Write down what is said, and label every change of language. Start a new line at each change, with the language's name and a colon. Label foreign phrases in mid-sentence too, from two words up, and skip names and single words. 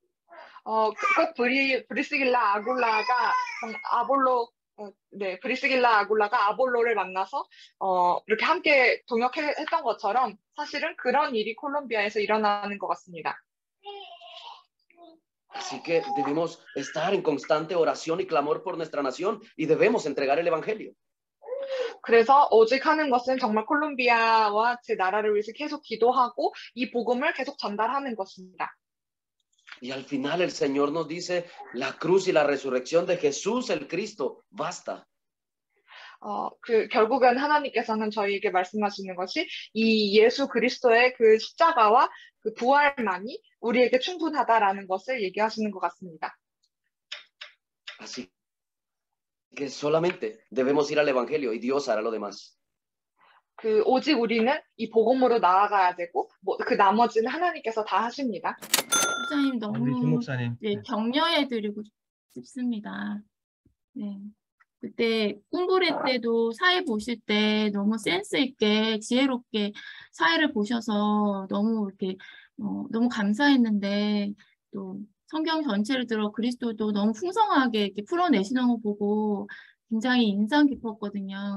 Korean: 브리스길라 아굴라가 아볼로를 만나서 이렇게 함께 동역했던 것처럼 사실은 그런 일이 콜롬비아에서 일어나는 것 같습니다.
Spanish: Así que debemos estar en constante oración y clamor por nuestra nación y debemos entregar el evangelio.
Korean: 그래서 오직 하는 것은 정말 콜롬비아와 제 나라를 위해서 계속 기도하고 이 복음을 계속 전달하는 것입니다.
Spanish: Y al final el Señor nos dice, la cruz y la resurrección de Jesús el Cristo, basta.
Korean: 결국은 하나님께서는 저희에게 말씀하시는 것이 이 예수 그리스도의 그 십자가와 그 부활만이 우리에게 충분하다라는 것을 얘기하시는 것 같습니다.
Spanish: Así que solamente debemos ir al evangelio y Dios hará lo demás.
Korean: 오직 우리는 이 복음으로 나아가야 되고 그 나머지는 하나님께서 다 하십니다. 목사님 우리 조 너무 목사님. 네, 격려해드리고 싶습니다. 네. 그때 꿈부레 때도 사회 보실 때 너무 센스 있게 지혜롭게 사회를 보셔서 너무 이렇게 너무 감사했는데 또 성경 전체를 들어 그리스도도 너무 풍성하게 이렇게 풀어내시는 거 보고 굉장히 인상 깊었거든요.